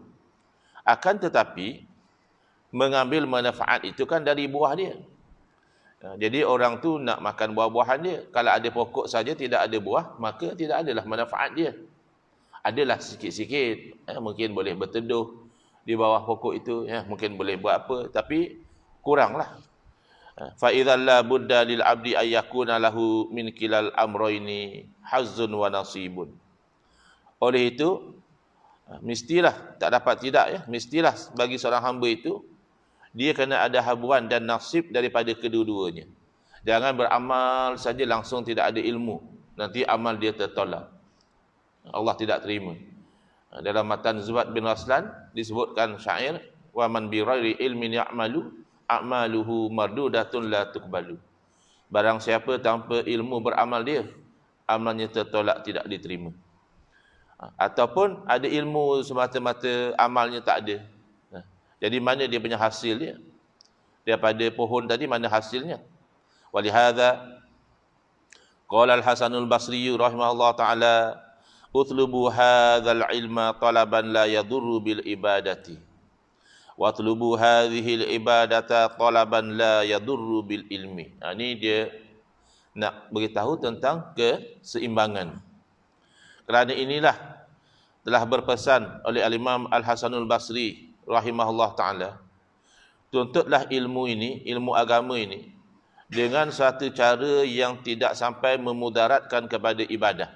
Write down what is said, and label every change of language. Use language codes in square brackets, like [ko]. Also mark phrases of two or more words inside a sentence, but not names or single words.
[ms] Akan tetapi mengambil manfaat itu kan dari buah dia. Jadi orang tu nak makan buah-buahan dia. Kalau ada pokok saja tidak ada buah, maka tidak adalah manfaat dia. Adalah sikit-sikit, mungkin boleh berteduh di bawah pokok itu, mungkin boleh buat apa, tapi kuranglah. [ar] فإذا لا بد للعبد أن يكون له من كلا الأمرين حظ ونصيب. [ms] Oleh itu mestilah, tak dapat tidak, mestilah bagi seorang hamba itu dia kena ada habuan dan nasib daripada kedua-duanya. Jangan beramal saja langsung tidak ada ilmu, nanti amal dia tertolak, Allah tidak terima. Dalam matan Zubaid bin Raslan disebutkan syair, [ar] ومن بغير علم يعمل أعماله مردودة لا تقبل. [ms] Barang siapa tanpa ilmu beramal dia, amalnya tertolak, tidak diterima. Ataupun ada ilmu semata-mata amalnya tak ada. Jadi mana dia punya hasil dia? Daripada pohon tadi mana hasilnya? [ar] ولهذا قال الحسن البصري رحمه الله تعالى اطلبوا هذا العلم طلبا لا يضر بالعبادة. واطلبوا هذه العبادة طلبا لا يضر بالعلم. [ms] Ini dia nak beritahu tentang keseimbangan. Kerana inilah telah berpesan oleh Al-Imam Al-Hasanul Basri [ar] رحمه الله تعالى, [ms] tuntutlah ilmu ini, ilmu agama ini, dengan satu cara yang tidak sampai memudaratkan kepada ibadah.